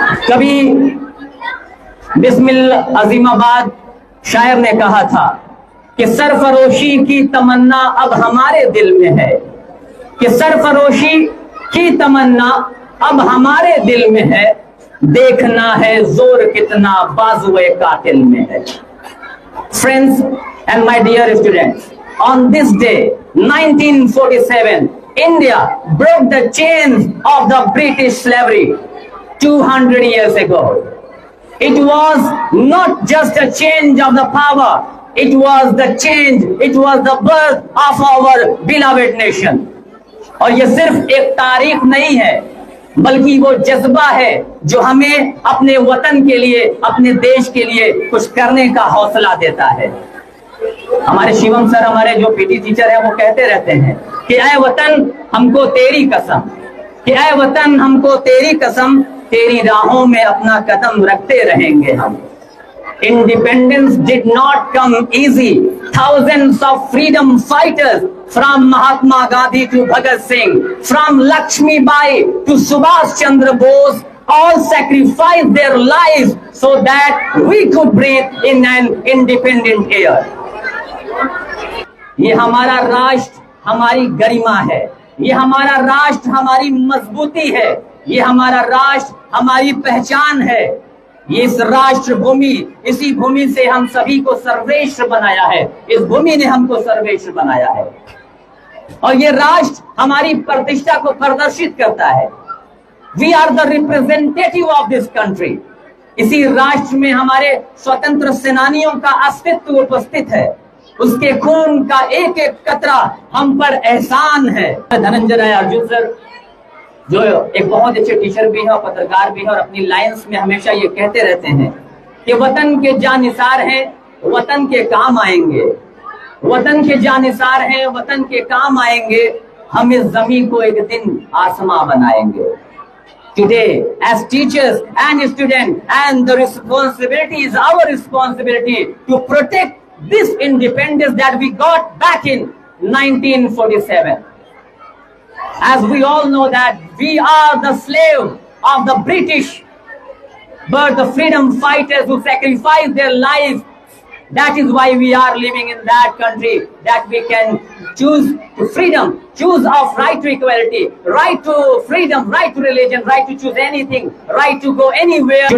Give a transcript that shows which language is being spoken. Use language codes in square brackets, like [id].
[hi] कभी बिस्मिल अजीमाबाद शायर ने कहा था कि सरफरोशी की तमन्ना अब हमारे दिल में है, कि सरफरोशी की तमन्ना अब हमारे दिल में है, देखना है जोर कितना बाजुए कातिल में है। [en] Friends and my dear students, on this day 1947, India broke the chains of the British slavery 200 years ago. It was not just a change of the power, it was the change, it was the birth of our beloved nation. [hi] और ये सिर्फ एक तारीख नहीं है, बल्कि वो जज्बा है जो हमें अपने वतन के लिए, अपने देश के लिए कुछ करने का हौसला देता है। हमारे शिवम सर, हमारे जो पीटी टीचर है, वो कहते रहते हैं कि ऐ वतन हमको तेरी कसम, कि ऐ वतन हमको तेरी कसम, तेरी राहों में अपना कदम रखते रहेंगे हम। [en] Independence did not come easy. Thousands of freedom fighters, from Mahatma Gandhi to Bhagat Singh, from Lakshmi Bai to Subhash Chandra Bose, all sacrificed their lives so that we could breathe in an independent air. [hi] ये हमारा राष्ट्र हमारी गरिमा है, ये हमारा राष्ट्र हमारी मजबूती है, ये हमारा राष्ट्र हमारी पहचान है। ये इस राष्ट्र भूमि, इसी भूमि से हम सभी को सर्वश्रेष्ठ बनाया है, इस भूमि ने हमको सर्वश्रेष्ठ बनाया है, और ये राष्ट्र हमारी प्रतिष्ठा को प्रदर्शित करता है। [en] We are the representative of this country. [hi] इसी राष्ट्र में हमारे स्वतंत्र सेनानियों का अस्तित्व उपस्थित है, उसके खून का एक एक कतरा हम पर एहसान है। धनंजय राय अर्जुन सर, जो एक बहुत अच्छे टीचर भी है और पत्रकार भी है, और अपनी लाइन्स में हमेशा ये कहते रहते हैं कि वतन के जानिसार हैं, वतन के काम आएंगे, वतन के जानिसार हैं, वतन के काम आएंगे, हम इस जमीन को एक दिन आसमां बनाएंगे। [en] Today, as teachers and students, and the responsibility is our responsibility to protect this independence that we got back in 1947. As we all know that we are the slave of the British, but the freedom fighters who sacrificed their lives, that is why we are living in that country, that we can choose freedom, choose of right to equality, right to freedom, right to religion, right to choose anything, right to go anywhere.